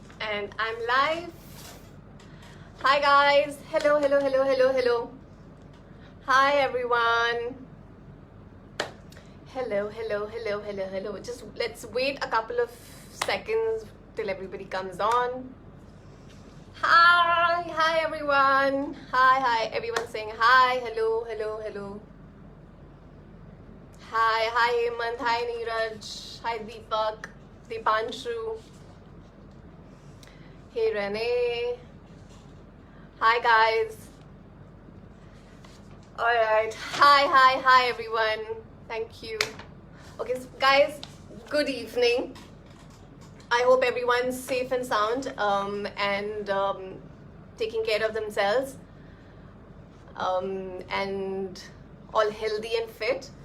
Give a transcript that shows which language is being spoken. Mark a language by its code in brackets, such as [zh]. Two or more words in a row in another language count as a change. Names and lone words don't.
[en] and I'm live. Hi guys. Hello, hello, hello, hello, hello. Hi everyone. Hello, hello, hello, hello, hello. Just let's wait a couple of seconds till everybody comes on. Hi, hi everyone. Hi, hi. Everyone saying hi. Hello, hello, hello. Hi, hi Hemant. Hi Neeraj. Hi Deepak. Deepanshu. Hey Renee. Hi guys. Alright. Hi, hi, hi everyone. Thank you. Okay, so guys, good evening. I hope everyone's safe and sound and taking care of themselves and all healthy and fit.